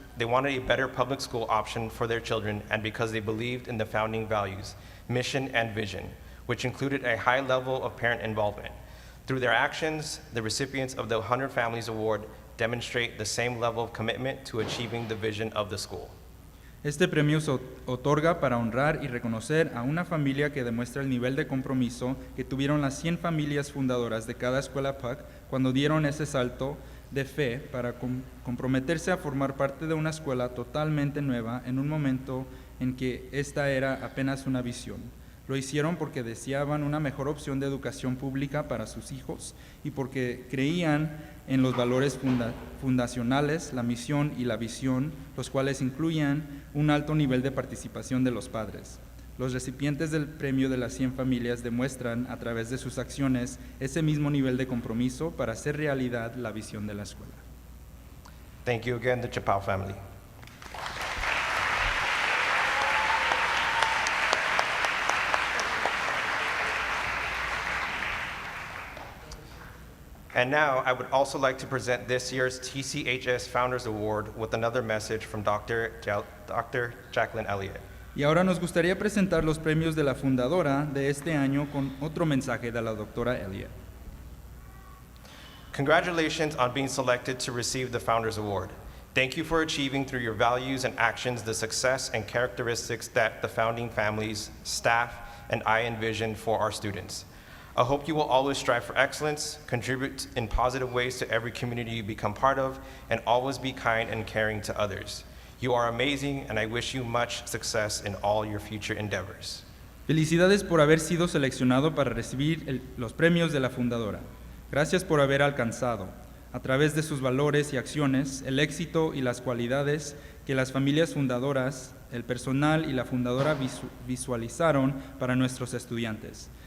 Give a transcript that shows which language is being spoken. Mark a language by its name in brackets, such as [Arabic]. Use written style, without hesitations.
[English] They wanted a better public school option for their children, and because they believed in the founding values, mission, and vision, which included a high level of parent involvement. Through their actions, the recipients of the 100 Families Award demonstrate the same level of commitment to achieving the vision of the school. [Spanish] Este premio se otorga para honrar y reconocer a una familia que demuestra el nivel de compromiso que tuvieron las 100 familias fundadoras de cada escuela PUC cuando dieron ese salto de fe para comprometerse a formar parte de una escuela totalmente nueva en un momento en que esta era apenas una visión. Lo hicieron porque deseaban una mejor opción de educación pública para sus hijos y porque creían en los valores fundacionales, la misión y la visión, los cuales incluían un alto nivel de participación de los padres. Los recipientes del premio de las 100 familias demuestran a través de sus acciones ese mismo nivel de compromiso para hacer realidad la visión de la escuela. [English] Thank you again, the Chapao family. And now, I would also like to present this year's TCHS Founders Award with another message from Dr. Jacqueline Elliott. [Spanish] Y ahora nos gustaría presentar los premios de la fundadora de este año con otro mensaje de la doctora Elliott. [English] Congratulations on being selected to receive the Founders Award. Thank you for achieving through your values and actions the success and characteristics that the founding families, staff, and I envision for our students. I hope you will always strive for excellence, contribute in positive ways to every community you become part of, and always be kind and caring to others. You are amazing, and I wish you much success in all your future endeavors. [Spanish] Felicidades por haber sido seleccionado para recibir los premios de la fundadora. Gracias por haber alcanzado, a través de sus valores y acciones, el éxito y las cualidades que las familias fundadoras, el personal y la fundadora visualizaron para nuestros estudiantes.